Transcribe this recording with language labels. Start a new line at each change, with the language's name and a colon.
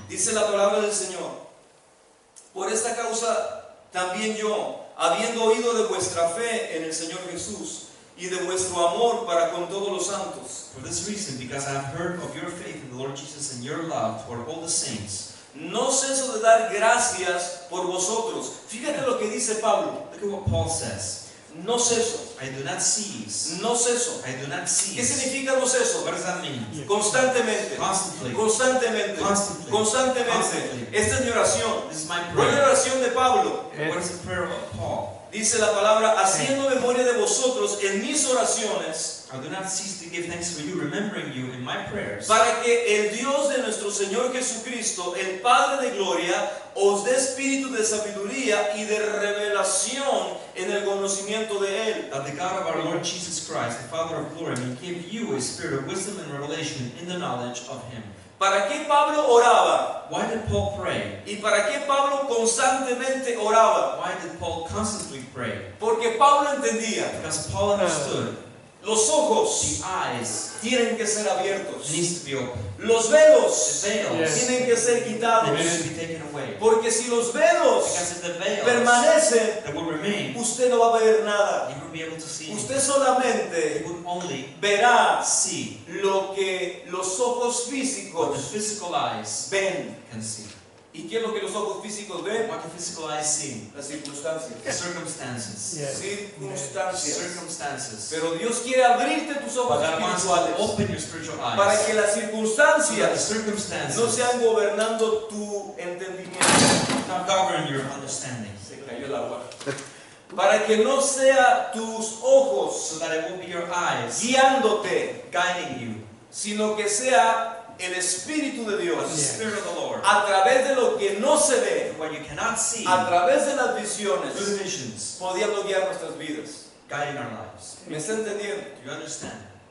Spanish: Dice la palabra del Señor: por esta causa también yo, habiendo oído de vuestra fe en el Señor Jesús y de vuestro amor para con todos los santos,
English: For this reason, because I have heard of your faith in the Lord Jesus and your love toward all the saints,
Spanish: no ceso de dar gracias por vosotros. Fíjate lo que dice Pablo.
English: look at what Paul says.
Spanish: No ceso,
English: I do not cease.
Spanish: no ceso.
English: I do not cease.
Spanish: significa no ceso?
English: What does that mean?
Spanish: Constantemente,
English: Constantly.
Spanish: constantemente,
English: Constantly.
Spanish: constantemente.
English: Constantly.
Spanish: Esta es mi oración.
English: This is my
Spanish: ¿Cuál es la
English: prayer.
Spanish: oración de Pablo?
English: What is the prayer of Paul?
Spanish: Dice la palabra, haciendo memoria de vosotros en mis oraciones,
English: I do not cease to give thanks for you, remembering you in my prayers,
Spanish: para que el Dios de nuestro Señor Jesucristo, el Padre de gloria, os dé espíritu de sabiduría y de revelación en el conocimiento de Él.
English: that the God of our Lord Jesus Christ, the Father of glory, may give you a spirit of wisdom and revelation in the knowledge of Him.
Spanish: ¿Para qué Pablo oraba?
English: Why did Paul pray?
Spanish: ¿Y para qué Pablo constantemente oraba?
English: Why did Paul constantly pray?
Spanish: Porque Pablo entendía,
English: Because Paul understood
Spanish: los ojos
English: the eyes
Spanish: tienen que ser abiertos,
English: needs to be open.
Spanish: los velos
English: The veils Yes.
Spanish: tienen que ser
English: they
Spanish: quitados,
English: need to be taken away.
Spanish: porque si los velos
English: Because if the veils
Spanish: permanecen,
English: that will remain,
Spanish: usted no va a ver nada.
English: you will be able to see.
Spanish: Usted solamente
English: You will only
Spanish: verá
English: see
Spanish: lo que los ojos
English: what the
Spanish: físicos
English: physical eyes
Spanish: ven.
English: can see.
Spanish: ¿Y qué es lo que los ojos físicos ven?
English: What the physical eyes see?
Spanish: Las circunstancias.
English: The circumstances. Yes.
Spanish: Circunstancias.
English: Circumstances.
Spanish: Pero Dios quiere abrirte tus ojos
English: But God wants to
Spanish: espirituales
English: open your spiritual
Spanish: para
English: eyes
Spanish: que las
English: so that the
Spanish: circunstancias
English: circumstances
Spanish: no sean gobernando tu entendimiento.
English: not govern your understanding.
Spanish: Se cayó el agua. Para que no sea tus ojos
English: So that it won't be your eyes
Spanish: guiándote,
English: guiding you,
Spanish: sino que sea el Espíritu de
English: but the
Spanish: Dios
English: Spirit of the Lord.
Spanish: a través de lo que no se ve,
English: What you cannot see
Spanish: a través de las
English: through the
Spanish: visiones,
English: visions,
Spanish: pudiendo guiar nuestras vidas.
English: guiding our lives.
Spanish: ¿Me está entendiendo?
English: Do you understand?